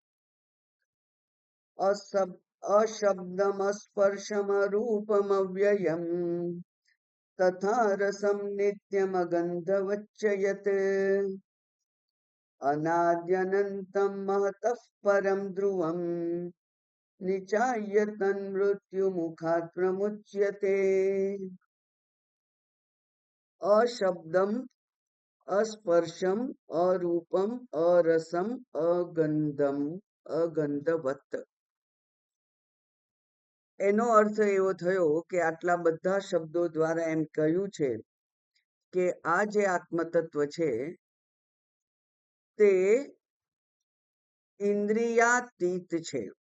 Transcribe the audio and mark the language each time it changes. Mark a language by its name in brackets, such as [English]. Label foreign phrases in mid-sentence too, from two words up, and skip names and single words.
[Sanskrit] અશબ્દમ સ્પર્શમ રૂપમ અવ્યયમ તથા રસમ નિત્યમ ગંધવચ્ચયત અનાદ્યનંતમ મહતઃ પરમ ધ્રુવમ નિચાયતન મૃત્યુ મુખાત પ્રમુચ્યતે. અશબ્દમ अस्पर्शम अरूपम अरसम अगंधम अगंधवत. [Gujarati] એનો અર્થ એવો થયો કે આટલા બધા શબ્દો દ્વારા એમ કહ્યું છે કે આ જે આત્મતત્વ છે તે ઇન્દ્રિયાતીત છે.